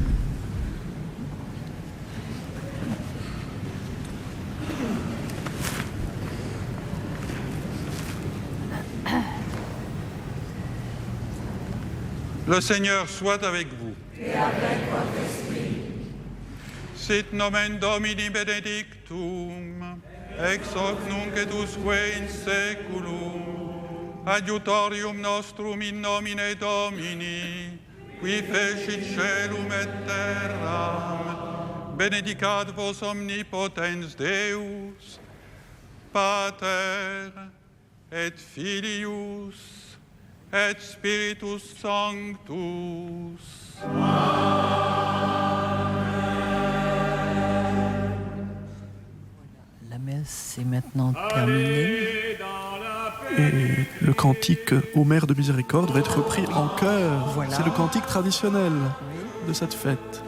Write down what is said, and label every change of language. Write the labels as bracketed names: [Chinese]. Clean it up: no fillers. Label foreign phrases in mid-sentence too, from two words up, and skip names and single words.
[French] Le Seigneur soit avec vous. Et avec votre esprit. [Latin] Sit nomen Domini benedictum, ex hoc nunc et usque in seculum. Adiutorium nostrum in nomine Domini, qui fecit celum et terram, benedicat vos omnipotens Deus, Pater et Filius et Spiritus Sanctus. [French] La messe est maintenant terminée. Et le cantique aux Mères de Miséricorde va être repris en chœur. Voilà. C'est le cantique traditionnel de cette fête.